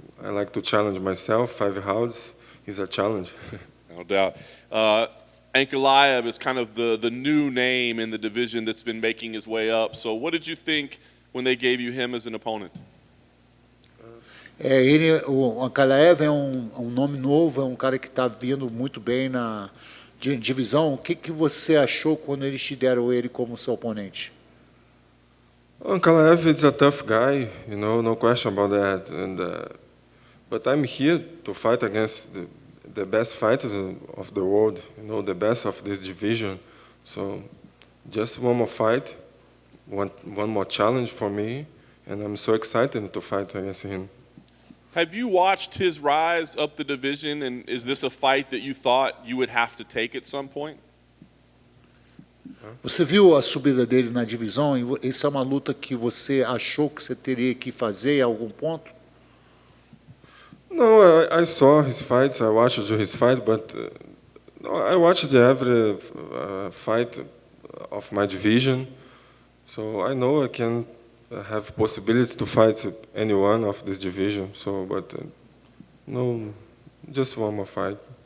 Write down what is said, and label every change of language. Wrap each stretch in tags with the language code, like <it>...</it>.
<en>I like to challenge myself. 5 rounds is a challenge. No doubt. Ankalaev is kind of the new name in the division that's been making his way up. So what did you think when they gave you him as an opponent?</en> <pt>O Ankalaev é um nome novo, é um cara que está vindo muito bem na divisão. O que você achou quando eles te deram ele como seu oponente?</pt> <en>Ankalaev is a tough guy, no question about that. But I'm here to fight against the best fighters of the world, the best of this division. So just one more fight, one more challenge for me, and I'm so excited to fight against him. Have you watched his rise up the division, and is this a fight that you thought you would have to take at some point?</en> <pt>Você viu a subida dele na divisão? Essa é uma luta que você achou que você teria que fazer em algum ponto?</pt> <en>No, I saw his fights. I watched his fight, but I watched every fight of my division, so I know I can have possibilities to fight anyone of this division. So, but no, just one more fight.</en>